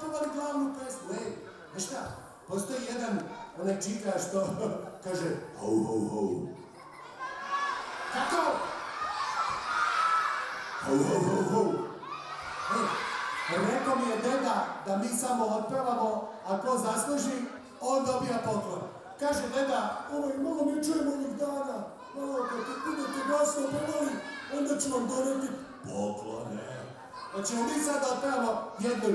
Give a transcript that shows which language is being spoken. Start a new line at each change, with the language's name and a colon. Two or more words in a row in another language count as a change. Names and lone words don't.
Serbian: glavnu pesmu, znaš šta? Postoji jedan onaj čika što kaže ho ho ho. Kako? Ho ho ho ho. Rekao mi je deda da mi samo otpevamo, a ko zasluži, on dobija poklon. Kaže deda, malo ne čujem ovih dana, malo kad budete glasno pevali, onda ću vam doneti poklone. Hoćemo mi sad da otpevamo jednu.